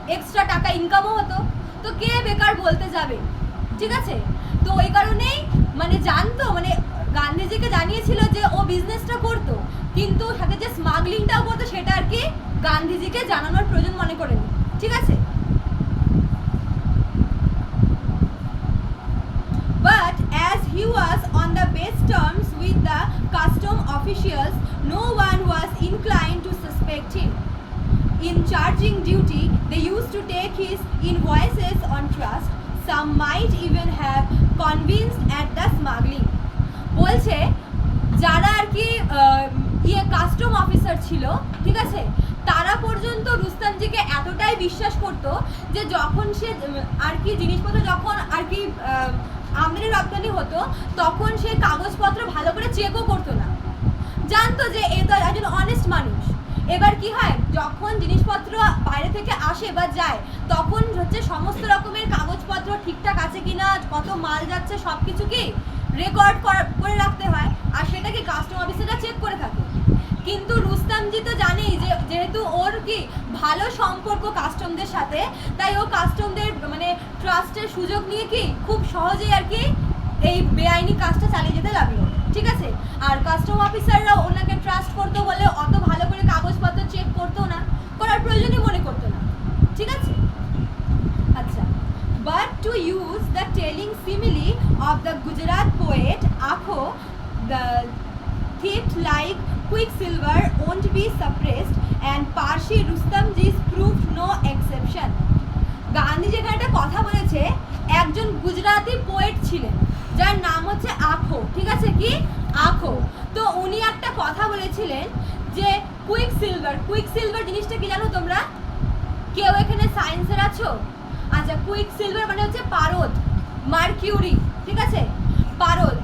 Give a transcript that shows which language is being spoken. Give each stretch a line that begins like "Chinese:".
Bangla: Extra টাকা ইনকামও হতো। তো কে বেকার বলতে যাবে, ঠিক আছে। তো ওই কারণেই মানে জানতো, মানে গান্ধীজিকে জানিয়েছিল যে ও বিজনেসটা করতো, কিন্তু সাথে যে স্মাগলিংটাও করতো সেটা আর কি গান্ধীজিকে জানানোর প্রয়োজন মনে করেনি, ঠিক আছে।
English: But as he was on the best terms with the custom officials, no one was inclined to suspect him. In charging duty, they used to take his invoices on trust. Some might even have convinced at the smuggling.
Bangla: বলছে যারা আর কি custom officer ছিল, ঠিক আছে, তারা পর্যন্ত রুস্তমজিকে এতটাই বিশ্বাস করতো যে যখন সে আর কি জিনিসপত্র যখন আর কি আমদানি রপ্তানি হতো তখন সে কাগজপত্র ভালো করে চেকও করতো না, জানতো যে এ তো একজন অনেস্ট মানুষ। এবার কি হয়, যখন জিনিসপত্র বাইরে থেকে আসে বা যায় তখন হচ্ছে সমস্ত রকমের কাগজপত্র ঠিকঠাক আছে কিনা, কত মাল যাচ্ছে সব কিছু কি রেকর্ড করে রাখতে হয়, আর সেটা কি কাস্টম অফিসাররা চেক করে থাকে। কিন্তু রুস্তমজি তো জানেই যে যেহেতু ওর কি ভালো সম্পর্ক কাস্টমদের সাথে, তাই ও কাস্টমদের মানে ট্রাস্টের সুযোগ নিয়ে কি খুব সহজেই আর কি এই বেআইনি কাজটা চালিয়ে যেতে লাগলো, ঠিক আছে। আর কাস্টম অফিসাররা ওনাকে ট্রাস্ট করতো বলে অত ভালো করে কাগজপত্র চেক করতো না, করার প্রয়োজনই মনে করতো না, ঠিক আছে।
English: আচ্ছা, but to use the telling simile of the Gujarat poet Akho, the thief like quicksilver won't be suppressed and Parshi Rustamji's proved no exception.
Bangla: Gandhi যেখানে একটা কথা বলেছে, একজন গুজরাটি পোয়েট ছিলেন যার নাম হচ্ছে আখো, ঠিক আছে, কি আখো। তো উনি একটা কথা বলেছিলেন যে কুইক সিলভার জিনিসটা কি জানো তোমরা? কেউ এখানে সায়েন্সের আছো? আচ্ছা, কুইক সিলভার মানে হচ্ছে পারদ, মার্কিউরি, ঠিক আছে, পারদ।